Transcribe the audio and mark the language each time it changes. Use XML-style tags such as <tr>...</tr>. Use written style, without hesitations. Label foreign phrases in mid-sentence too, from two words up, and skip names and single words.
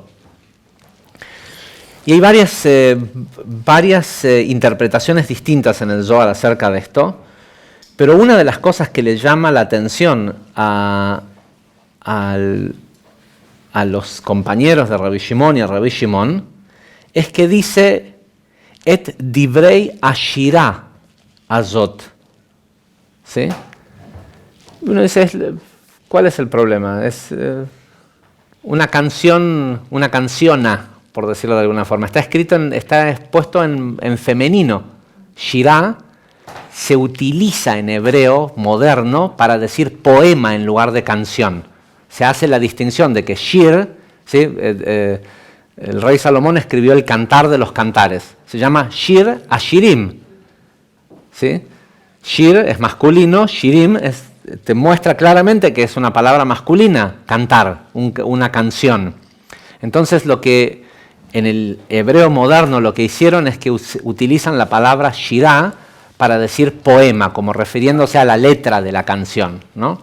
<es>Y hay varias interpretaciones distintas en el Zohar acerca de esto, pero una de las cosas que le llama la atención a los compañeros de Rabbi Shimon y a Rabbi Shimon es que dice</es> <he>את דברי השירה הזאת.</he> <es>¿Sí? Uno dice, ¿cuál es el problema? Es una canciona, por decirlo de alguna forma. Está puesto en femenino. Shirah se utiliza en hebreo moderno para decir poema en lugar de canción. Se hace la distinción de que shir, ¿sí? El rey Salomón escribió el cantar de los cantares. Se llama</es> <he>שיר השירים,</he> <es>¿sí? Shir es masculino, shirim te muestra claramente que es una palabra masculina, cantar, una canción. Entonces lo que en el hebreo moderno lo que hicieron es que utilizan la palabra shirah para decir poema, como refiriéndose a la letra de la canción, ¿no?</es>